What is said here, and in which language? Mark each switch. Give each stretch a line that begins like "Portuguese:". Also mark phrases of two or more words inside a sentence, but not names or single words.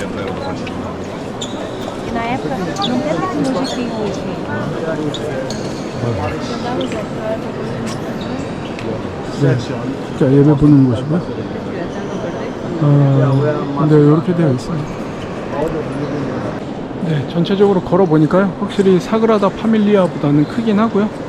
Portuguese: Na época não teve tecnologia que tem hoje.
Korean: 네, 진짜 예배 보는 곳이고요. 근데 이렇게 되어 있습니다. 네, 전체적으로 걸어보니까요, 확실히 사그라다 파밀리아보다는 크긴 하고요.